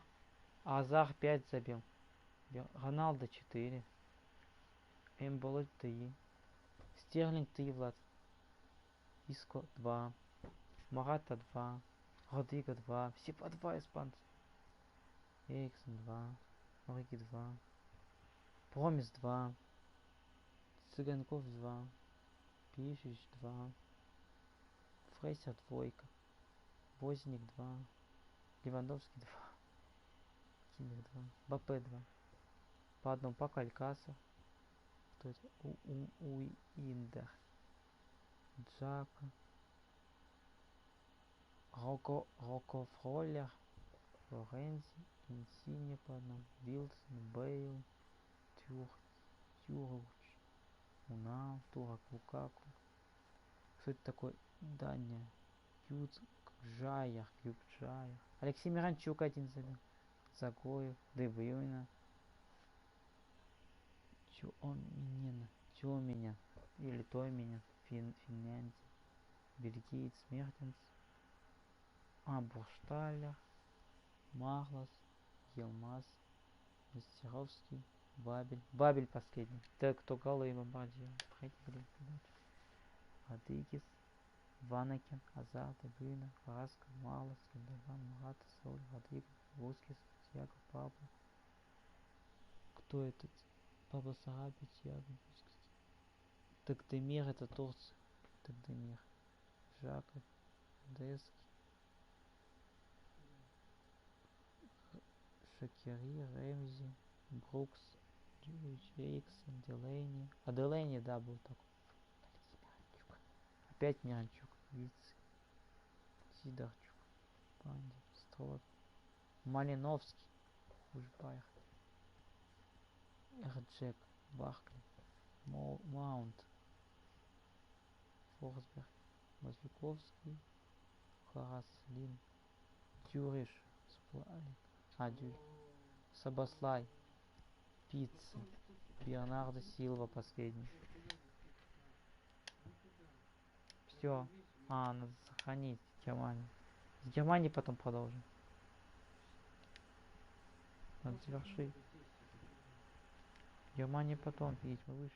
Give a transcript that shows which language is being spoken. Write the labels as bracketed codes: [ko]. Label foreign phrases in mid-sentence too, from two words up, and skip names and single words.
[ru] Азар 5 забил. Роналдо 4. Эмболо 3. Стерлинг 3, Влад. Иско 2. Марата 2. Родриго 2. Все по 2 испанцы. Эриксон 2. Ориги 2. Промис 2. Цыганков 2. Пишич 2. Фрейсер 2. Возник 2. Левандовский 2. Кимик 2. Бапе 2. По одному пока Алькаса. Кто это? Уиндер. Джака. Роко Фроллер. Флоренси. Инсини по одному. Вилсон. Бейл. Тюрч. Унау. Турак Лукаку. Кто это такой? Даня. Юджайер. Алексей Миранчук 1 забил. Загоев. Дебрюйна. Тюменя. Или Тойменя. Финляндия. Бельгиец. Мертенс. Буршталер. Марлос. Елмаз. Мастеровский. Бабель последний. Так, кто голы и бомбардир. Родригес. Ванакин. Азар. Дебрюйна. Караска. Марлос. Гендоган. Мурата. Соль. Родригес. Воскис. Тиаго. Пабло. Кто этот? Пабло Сараби. Тиаго. Воскис. Тагдемир это Турция. Тагдемир. Жаков. Дески. Шакери. Рэмзи. Брукс. Эриксон. Делейни. А Делейни, да, был такой. Опять Миранчук. Виц. Сидорчук. Панди. Строт. Малиновский. Ужбайр. Эрджек. Бахли. Маунт. Форсберг. Мазвиковский. Хараслин. Дюриш. Сплалик. Сабаслай. Пицца. Бернардо Силва последний. Все. Надо сохранить Германию. С Германией потом продолжим. Надо завершить. Германия потом, видите, мы вышли.